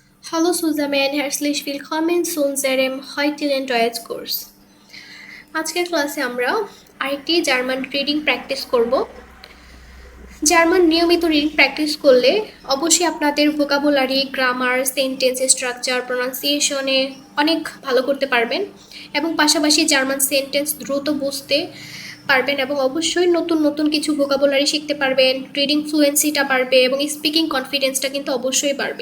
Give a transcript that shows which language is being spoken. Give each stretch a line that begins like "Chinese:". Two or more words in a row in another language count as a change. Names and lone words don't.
German: Hallo zusammen, herzlich willkommen zu unserem heutigen Deutschkurs.
Bangla: আজকের ক্লাসে আমরা আরেকটি জার্মান
English: reading practice
Bangla: করব। জার্মান নিয়মিত
English: reading practice
Bangla: করলে অবশ্যই আপনাদের
English: vocabulary, grammar, sentence structure, pronunciation
Bangla: অনেক ভালো করতে পারবেন এবং পাশাপাশি জার্মান সেন্টেন্স দ্রুত বুঝতে পারবেন এবং অবশ্যই নতুন নতুন কিছু ভোকাবুলারি শিখতে পারবেন,
English: reading fluency
Bangla: বাড়বে এবং
English: speaking confidence
Bangla: কিন্তু অবশ্যই বাড়বে।